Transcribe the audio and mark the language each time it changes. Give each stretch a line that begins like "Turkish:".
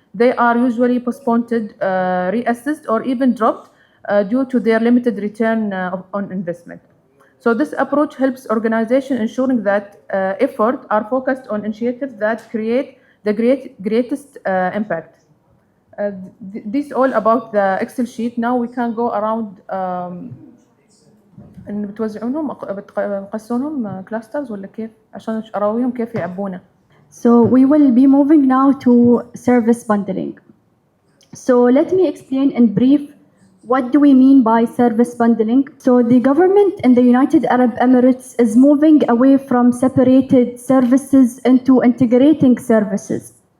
English: They are usually postponed, reassessed, or even dropped due to their limited return on investment. So this approach helps organizations ensuring that effort are focused on initiatives that create the greatest impact. This all about the Excel sheet. Now we can go around.
Arabic: إن بتوزعونهم بتقسمونهم كلاسترز ولا كيف عشان أراويهم كيف يعبونه.
English: So we will be moving now to service bundling. So let me explain in brief what do we mean by service bundling. So the government in the United Arab Emirates is moving away from separated services into integrating services.